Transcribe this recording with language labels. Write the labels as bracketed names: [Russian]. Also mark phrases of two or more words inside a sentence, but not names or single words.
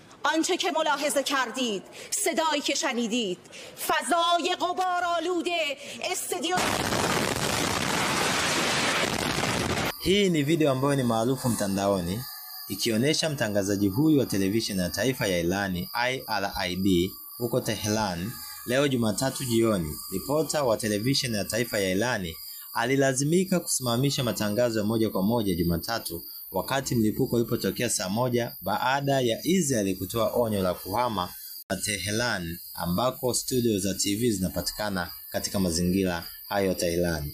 [Persian] آنچه که ملاحظه کردید، صدایی که شنیدید، فضای غبارآلود استودیو. [Swahili] Hii ni video ambayo ni maarufu mtandaoni ikionyesha mtangazaji huyu wa televisheni ya taifa ya Irani IRID huko Tehran leo Jumatatu jioni. Ripota wa televisheni ya taifa ya Irani alilazimika kusimamisha matangazo ya moja kwa moja Jumatatu wakati mlipuko ulipotokea saa moja baada ya Israel kutoa onyo la kuhama Tehran ambako studio za TV zinapatikana katika mazingira hayo Tehran.